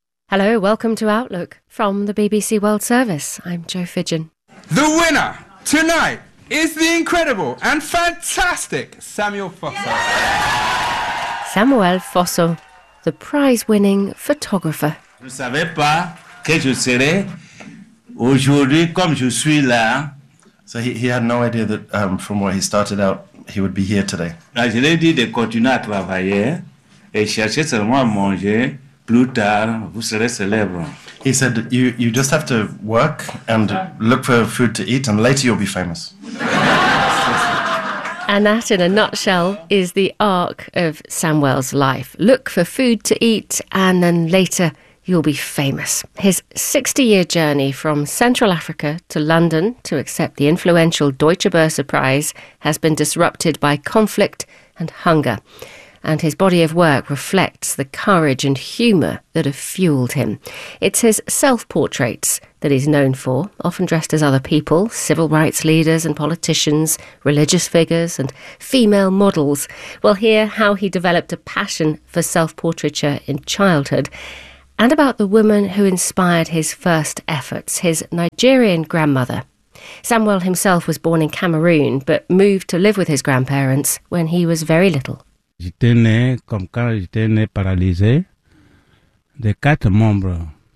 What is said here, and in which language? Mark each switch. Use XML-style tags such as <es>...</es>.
<en>Hello, welcome to Outlook from the BBC World Service. I'm Jo Fidgen. The winner tonight is the incredible and fantastic Samuel Fosso. Samuel Fosso, the prize-winning photographer.</en> <fr>Je ne savais pas que je serais aujourd'hui comme je suis là.</fr> <en>So he had no idea that from where he started out, he would be here today.</en> <fr>Je lui ai dit de continuer à travailler et chercher seulement à manger. Plus tard, vous serez célèbre.</fr> <en>He said, you just have to work and look for food to eat, and later you'll be famous. And that, in a nutshell, is the arc of Samuel's life. Look for food to eat, and then later you'll be famous. His 60-year journey from Central Africa to London to accept the influential Deutsche Börse Prize has been disrupted by conflict and hunger. And his body of work reflects the courage and humour that have fuelled him. It's his self-portraits that he's known for, often dressed as other people, civil rights leaders and politicians, religious figures and female models. We'll hear how he developed a passion for self-portraiture in childhood and about the woman who inspired his first efforts, his Nigerian grandmother. Samuel himself was born in Cameroon, but moved to live with his grandparents when he was very little.</en> <fr>J'étais né comme quand j'étais né paralysé de quatre membres.</fr>